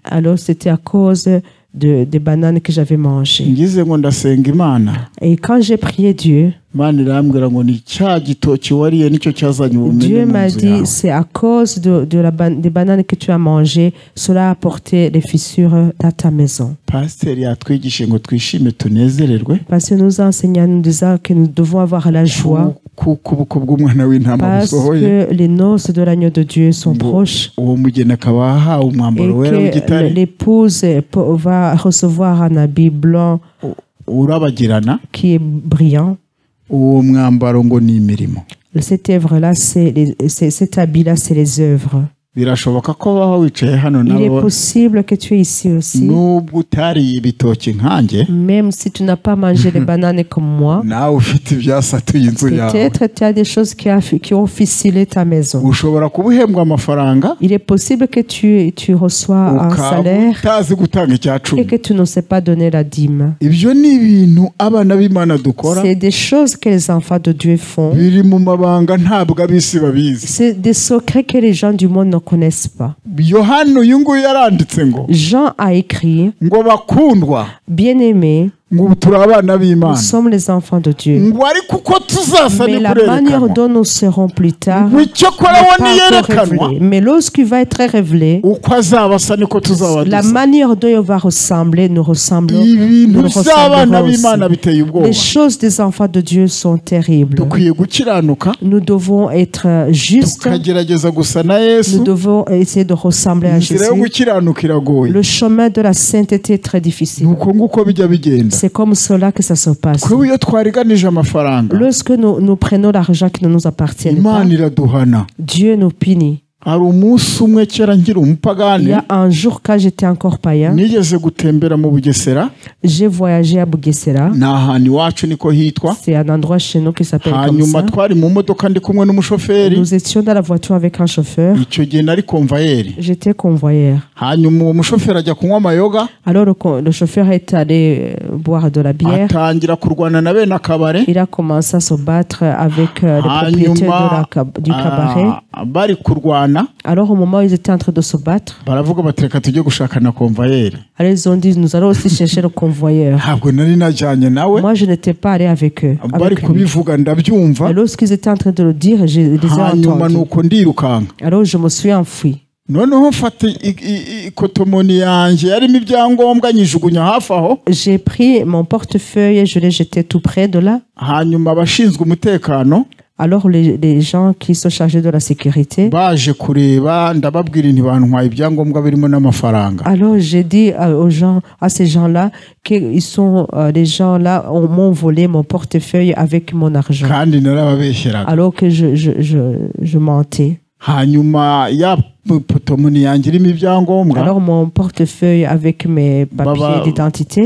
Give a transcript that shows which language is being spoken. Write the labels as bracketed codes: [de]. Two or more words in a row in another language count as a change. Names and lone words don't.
[fr] Alors c'était à cause des bananes que j'avais mangées. [rw] ngize ngo ndasenga Imana. [fr] Et quand j'ai prié Dieu, [rw] Imana irambwira ngo ni cya gitoki wariye nicyo cyazanye ubumene [fr] Dieu [rw] mu [fr] m'a [rw] nzu [fr] dit, [rw] yawe. [fr] c'est à cause des bananes que tu as mangées, cela a apporté les fissures dans ta maison. [rw] pasiteri yatwigishe ngo twishime tunezererwe. [fr] Parce que nous enseignants nous disent que nous devons avoir la joie [rw] kuko ubukwe bw'umwana w'intama [fr] parce [rw] busohoye. [fr] que les noces de l'agneau de Dieu sont proches [rw] uwo mugeni akaba ahawe [fr] et [rw] umwambaro wera [fr] que [rw] w'igitare [fr] l'épouse va recevoir un habit blanc [rw] urabagirana. [fr] qui est brillant. [rw] uwo mwambaro ngo ni imirimo. [fr] Cette œuvre-là, cet habit-là, c'est les œuvres. [rw] birashoboka ko waba wicaye hano [fr] Il est [rw] nawe [fr] possible que tu es ici aussi. [rw] nubwo utariye ibitoki nkanjye, [fr] Même si tu n'as pas mangé les bananes comme moi, [rw] nawe ufite ibyasatuye inzu yawe. [fr] peut-être tu as des choses qui ont ficelé ta maison. [rw] ushobora kuba uhembwa amafaranga [fr] Il est possible que tu reçois un [rw] ukaba [fr] salaire [rw] utazi gutanga icya [fr] et [rw] cumi. [fr] que tu ne sais pas donner la dîme. [rw] ibyo ni ibintu abana b'Imana dukora, [fr] C'est des choses que les enfants de Dieu font. [rw] biri mu mabanga ntabwo ab'isi babizi. [fr] C'est des secrets que les gens du monde ne connaissent pas. [rw] yohana uyu nguyu yaranditse ngo [fr] Jean a écrit, [rw] ngo bakundwa [fr] bien-aimés, [rw] ngo ubu turi abana [fr] nous [rw] b'Imana, [fr] sommes les enfants de Dieu. [rw] ngo ariko uko tuzasa [fr] Mais [rw] ni [fr] la manière [rw] kurerekanwa. [fr] dont nous serons plus tard [rw] ngo icyo kora [fr] n'est [rw] we [fr] pas encore [rw] niyerekanwa, [fr] révélé. Mais lorsqu'il va être révélé, [rw] uko azaba asa niko tuzaba [fr] la [rw] dusa. [fr] manière dont il va ressembler, nous ressemblons. [rw] ibintu [fr] nous [rw] by'abana [fr] ressemblerons aussi. [rw] b'Imana biteye ubwoba. [fr] Les choses des enfants de Dieu sont terribles. [rw] dukwiye gukiranuka, [fr] Nous devons être justes. [rw] tukagerageza gusa na Yesu. [fr] Nous devons essayer de ressembler à [rw] inzira yo [fr] Jésus. [rw] gukiranuka iragoye. [fr] Le chemin de la sainteté est très difficile. [rw] nuko nguko bijya bigenda. [fr] C'est comme cela que ça se passe. [rw] kuko iyo twariganije amafaranga, [fr] Lorsque nous prenons l'argent qui ne nous appartient [rw] Imana [fr] pas, [rw] iraduhana. [fr] Dieu nous punit. [rw] hari umunsi umwe kera nkiri [fr] Il [rw] umupagani [fr] y a un jour quand j'étais encore païen, [rw] nigeze gutembera mu Bugesera [fr] j'ai voyagé à Bugesera. [rw] ni ahantu iwacu niko hitwa [fr] C'est un endroit chez nous qui s'appelle comme [rw] hanyuma [fr] ça. [rw] twari mu modoka ndi kumwe n'umushoferi [fr] Nous étions dans la voiture avec un chauffeur. [rw] icyo gihe nari konvayeri [fr] J'étais convoyeur. [rw] hanyuma uwo mushoferi ajya kunywa amayoga [fr] Alors le chauffeur est allé boire de la bière. [rw] atangira kurwana na bene akabare [fr] Il a commencé à se battre avec le propriétaire du cabaret. [rw] bari kurwana [fr] Alors au moment où ils étaient en train de se battre, [rw] baravuga bati reka tujye gushaka na konvayeri [fr] alors ils ont dit nous allons aussi chercher le convoyeur. [rw] ntabwo nari najyanye nawe [fr] Moi je n'étais pas allé avec eux. [rw] bari [fr] Avec lui. [rw] kubivuga ndabyumva [fr] Et lorsqu'ils étaient en train de le dire, je les ai [rw] hanyuma [fr] entendus. [rw] nuko ndirukanka [fr] Alors je me suis enfui. [rw] noneho mfata ikotomoni yanjye yarimo ibyangombwa nyijugunya hafi aho [fr] J'ai pris mon portefeuille et je l'ai jeté tout près de là. [rw] hanyuma abashinzwe umutekano [fr] Alors les gens qui sont chargés de la sécurité, [rw] baje kureba ndababwira nti bantwaye ibyangombwa birimo n'amafaranga [fr] alors j'ai dit aux gens, à ces gens-là, qu'ils sont les gens là m'ont volé mon portefeuille avec mon argent. [rw] kandi narababeshyeraga [fr] Alors que je mentais. [rw] hanyuma ya potomoni yanjye irimo ibyangombwa [fr] Alors mon portefeuille avec mes papiers d'identité.